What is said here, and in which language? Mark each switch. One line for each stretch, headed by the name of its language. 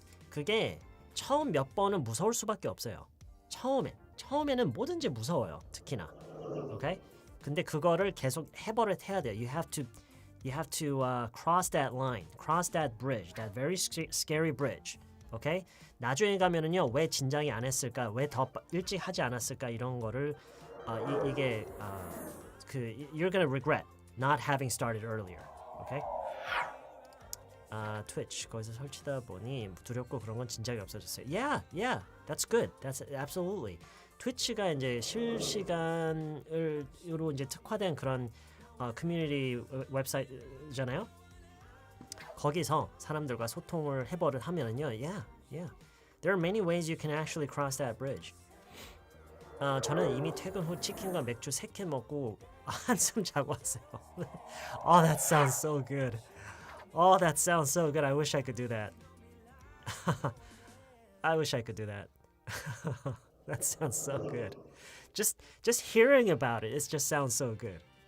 Korean: 그게 처음 몇 번은 무서울 수밖에 없어요. 처음에는 뭐든지 무서워요. 특히나.
English: Okay?
Korean: 근데 그거를 계속 해야 돼요.
English: You have to cross that line, cross that bridge, that very scary bridge. Okay?
Korean: 나중에 가면은요, 왜 진작에 안 했을까? 왜 더 일찍 하지 않았을까? 이런 거를 이게
English: you're gonna regret not having started earlier. Okay?
Korean: 트위치 거기서 설치다 보니 두렵고 그런 건 진작에 없어졌어요.
English: Yeah, that's good. That's absolutely.
Korean: 트위치가 이제 실시간으로 이제 특화된 그런 커뮤니티 웹사이트잖아요. 거기서 사람들과 소통을 해버릇 하면은요.
English: Yeah. There are many ways you can actually cross that bridge.
Korean: 저는 이미 퇴근 후 치킨과 맥주 3캔 먹고 한숨 자고 왔어요.
English: Oh, that sounds so good. Oh, that sounds so good. I wish I could do that. I wish I could do that. That sounds so good. Just hearing about it, it just sounds so good.